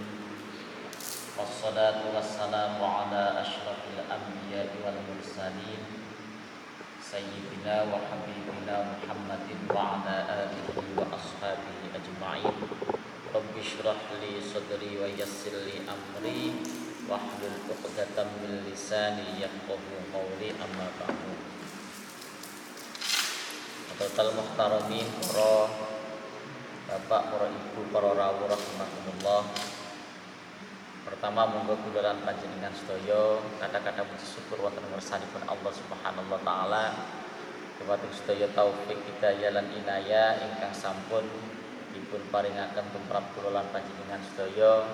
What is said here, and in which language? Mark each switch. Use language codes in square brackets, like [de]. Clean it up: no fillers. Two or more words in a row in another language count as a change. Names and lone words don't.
[ar] والصلاة والسلام على أشرف الأنبياء والمرسلين سيدنا وحبيبنا محمد وعلى آله وأصحابه أجمعين. رب اشرح لي صدري ويسر لي أمري واحلل عقدة من لساني يفقهوا قولي أما بعد. [jv] Total muhtaramin, para bapak, para ibu, para rawuh rahimakumullah. Pertama monggo kula lan panjenengan sedaya kata-kata puji syukur wonten ngarsanipun [ar] الله سبحانه وتعالى. [jv] Dumateng sedaya taufik hidayah lan inayah ingkang sampun dipun paringaken tumrap kula lan panjenengan sedaya.